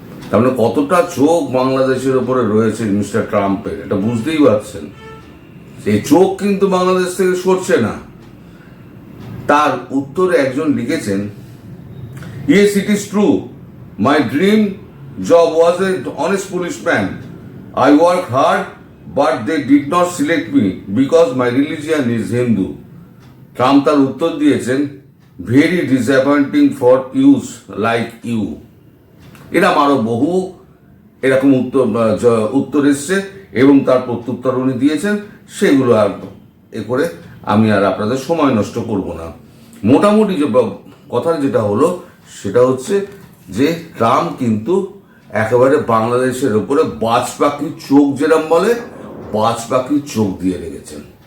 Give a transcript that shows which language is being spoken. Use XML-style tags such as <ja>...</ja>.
<bn>তার মানে কতটা চোখ বাংলাদেশের উপরে রয়েছে মিস্টার ট্রাম্পের, এটা বুঝতেই পারছেন। এই চোখ কিন্তু বাংলাদেশ থেকে সরছে না। তার উত্তরে একজন লিখেছেন,</bn> <en>"Yes, it is true. My dream job was an honest policeman. I worked hard, but they did not select me because my religion is Hindu."</en> <bn>Trump তার উত্তর দিয়েছেন,</bn> <en>"Very disappointing for youths like you."</en> <bn>এরকম আরো বহু এরকম উত্তর এসছে এবং তার প্রত্যুত্তর উনি দিয়েছেন। সেগুলো আর এ করে আমি আর আপনাদের সময় নষ্ট করব না। মোটামুটি যে কথা যেটা হলো সেটা হচ্ছে যে ট্রাম্প কিন্তু একেবারে বাংলাদেশের উপরে বাজ পাখির চোখ, যেরকম বলে, বাজ পাখির চোখ দিয়ে রেখেছেন।</bn>